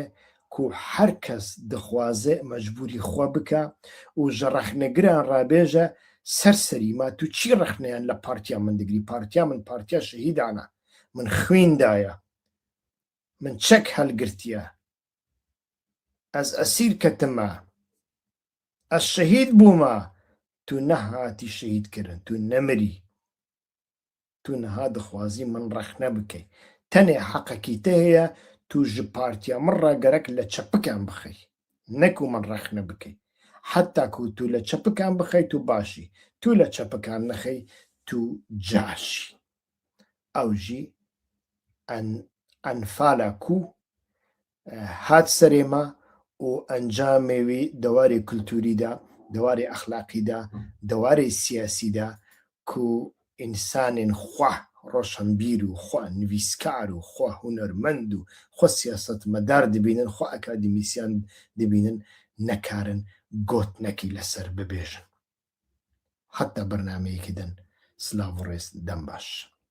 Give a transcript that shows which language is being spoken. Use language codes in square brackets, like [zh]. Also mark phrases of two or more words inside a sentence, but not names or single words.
[ku] ku her kes dixwaze mecbûrî xwe bike û ji rexnegiran rabêje serserî ma tu çi rexneyan li partiya min digirî partiya min partiya şehîdan e min xwîn daye min çek helgirtiye ez esîr ketime ez şehîd bûme tu nehatî şehîdkirin tu nemirî تو نەها دەخوازی من ڕەخ نەبکەی تەنێ حەقەکی تە هەیە تو ji partiya min re gerek li çepikan bixî neku min rex nebikî heta ku tu li çepikan bixî tu başî tu li çepikan nexî tu cahşî ew jî enfala ku hat serê me û encamê wî dewarê kulturî de dewarê exlaqî de dewarê siyasî de ku însanên xwe roşnbîr û xwe nivîskar û xwe hunermend û xwe siyasetmedar dibînin xwe akademîsyan dibînin nekarin gotnekî leser bibêjin heta bernameyekî din silav û rêz dem baş.